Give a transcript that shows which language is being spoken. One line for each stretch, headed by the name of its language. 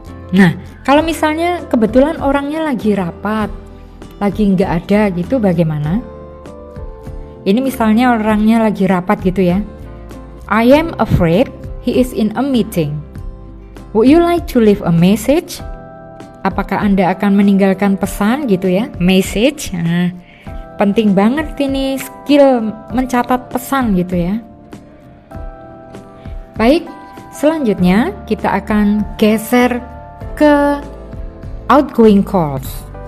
Indonesian: Nah, kalau misalnya kebetulan orangnya lagi rapat, lagi nggak ada gitu, bagaimana? Ini misalnya orangnya lagi rapat gitu ya.
English: I am afraid he is in a meeting. Would you like to leave a message?
Indonesian: Apakah Anda akan meninggalkan pesan gitu ya? Message. Nah, penting banget ini skill mencatat pesan gitu ya. Baik, selanjutnya kita akan geser ke outgoing calls.